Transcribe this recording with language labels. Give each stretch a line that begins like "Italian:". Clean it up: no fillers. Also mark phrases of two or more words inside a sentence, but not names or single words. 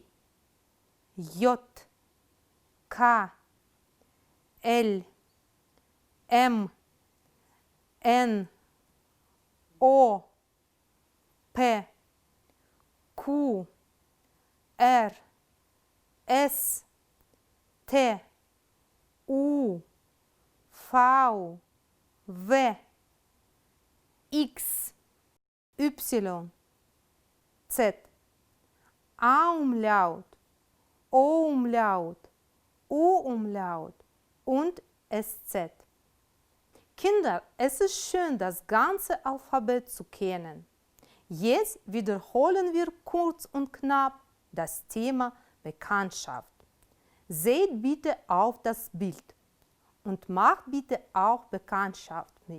German: J, K, L, M, N, O, P, Q, R, S, T, U, V, W, X, Y, Z, A-Umlaut, O-Umlaut, U-Umlaut und SZ. Kinder, es ist schön, das ganze Alphabet zu kennen. Jetzt wiederholen wir kurz und knapp das Thema Bekanntschaft. Seht bitte auf das Bild und macht bitte auch Bekanntschaft mit.